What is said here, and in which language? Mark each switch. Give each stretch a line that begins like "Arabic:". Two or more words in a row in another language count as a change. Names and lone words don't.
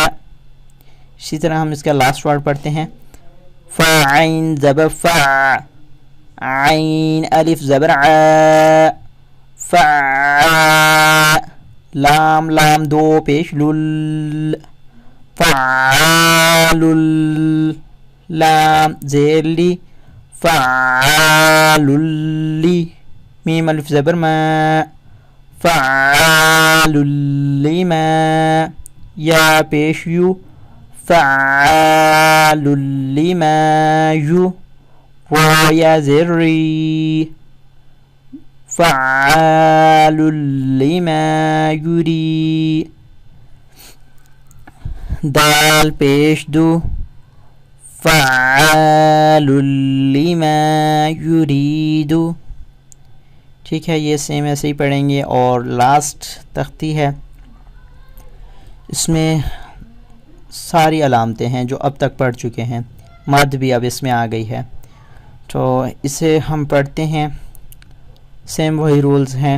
Urdu: اسی طرح ہم اس کا
English: last word
Urdu: پڑھتے ہیں. فا عین زبر فا، عین الف زبر ع، فا. لام لام دو پیش لل، فعالل. لام زیر لی، فعاللی. میم الف زبر ما، فعاللی ما. یا پیش یو، فعاللی ما یو. را یا زیر ری، فعاللی ما یوری. دال پیش دو،
Arabic: فعال لما یرید.
Urdu: ٹھیک ہے، یہ سیم ایسے ہی پڑھیں گے. اور لاسٹ تختی ہے، اس میں ساری علامتیں ہیں جو اب تک پڑھ چکے ہیں، مد بھی اب اس میں آ گئی ہے. تو اسے ہم پڑھتے ہیں. سیم وہی رولز ہیں.